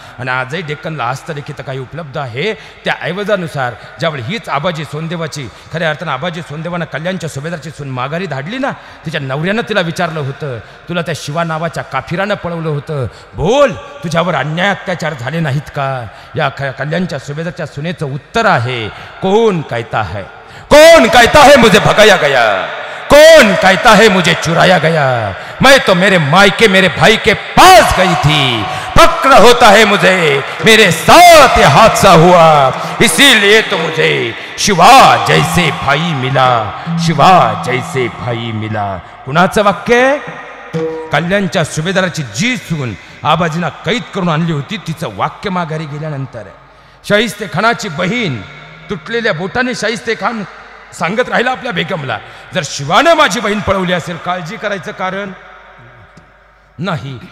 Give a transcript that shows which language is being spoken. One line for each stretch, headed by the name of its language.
Marathi: आणि आजही डेक्कनला हस्तलिखित काही उपलब्ध आहे त्या ऐवजानुसार ज्यावेळी हीच आबाजी सोनदेवाची खऱ्या अर्थानं आबाजी सोनदेवानं कल्याणच्या सुभेदारची सून माघारी धाडली ना, तिच्या नवऱ्यानं तिला विचारलं होतं, तुला त्या शिवा नावाच्या काफिरानं पळवलं होतं, बोल तुझ्यावर अन्याय अत्याचार झाले नाहीत का? या कल्याणच्या सुभेदारच्या सुनेचं उत्तर आहे,
Hindi: कौन कहता है, कौन कहता है मुझे भगाया गया, कौन कहता है मुझे चुराया गया, मैं तो मेरे मायके मेरे भाई के पास गई थी, फक्र होता है मुझे मेरे साथ ये हादसा हुआ, इसीलिए तो मुझे शिवा जैसे भाई मिला, शिवा जैसे भाई मिला.
Marathi: कुणाचं वाक्य? कल्याणच्या सुभेदाराची जी सून आबाजींना कैद करून आणली होती तिचं वाक्य माघारी गेल्यानंतर शाहिस्ते खानाची बहीण तुटलेल्या बोटाने शाहिस्ते खान सांगत राहिला आपल्या बेगमला, जर शिवाने माझी बहीण पळवली असेल काळजी करायचं कारण नाही.